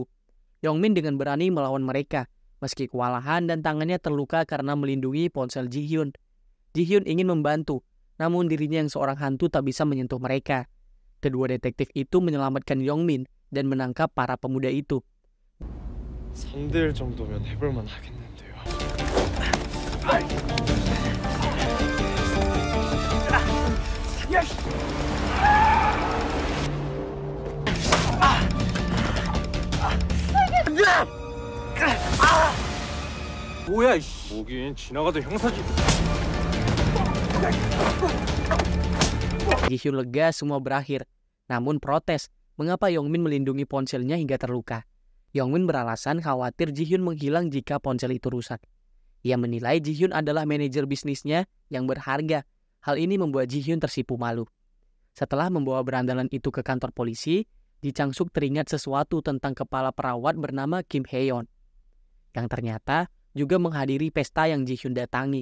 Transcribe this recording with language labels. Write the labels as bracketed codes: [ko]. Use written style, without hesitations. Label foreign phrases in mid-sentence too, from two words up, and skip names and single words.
[id] Yong-min dengan berani melawan mereka, meski kewalahan dan tangannya terluka karena melindungi ponsel Ji-hyun. Ji-hyun ingin membantu, namun dirinya yang seorang hantu tak bisa menyentuh mereka. Kedua detektif itu menyelamatkan Yong-min dan menangkap para pemuda itu. [ko] 3대1 정도면 해볼만 하겠는데요. 뭐야 이씨. 뭐긴 지나가던 형사지. [id] Ji-hyun lega semua berakhir, namun protes mengapa Yong-min melindungi ponselnya hingga terluka. Yong-min beralasan khawatir Ji-hyun menghilang jika ponsel itu rusak. Ia menilai Ji-hyun adalah manajer bisnisnya yang berharga. Hal ini membuat Ji-hyun tersipu malu. Setelah membawa berandalan itu ke kantor polisi, Ji Chang-suk teringat sesuatu tentang kepala perawat bernama Kim Hae-yeon, yang ternyata juga menghadiri pesta yang Ji-hyun datangi.